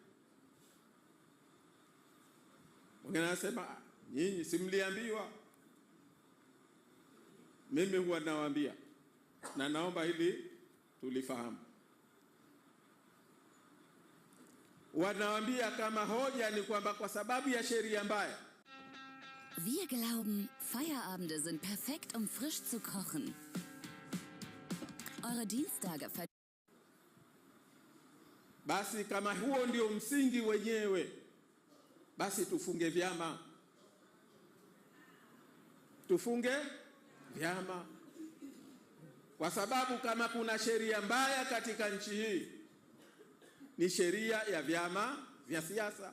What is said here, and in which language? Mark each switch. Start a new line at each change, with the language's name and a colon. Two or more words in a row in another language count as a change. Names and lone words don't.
Swahili: Wengine wanasema nyinyi simliambiwa. Mimi huwa nawaambia, na naomba hili tulifahamu. Wanawaambia kama hoja ni kwamba kwa sababu ya sheria mbaya.
German: Wir glauben, Feierabende sind perfekt, um frisch zu kochen. Eure Dienstage
Swahili: Basi kama huo ndio msingi wenyewe, basi tufunge vyama. Tufunge vyama. Kwa sababu kama kuna sheria mbaya katika nchi hii, ni sheria ya vyama vya siasa.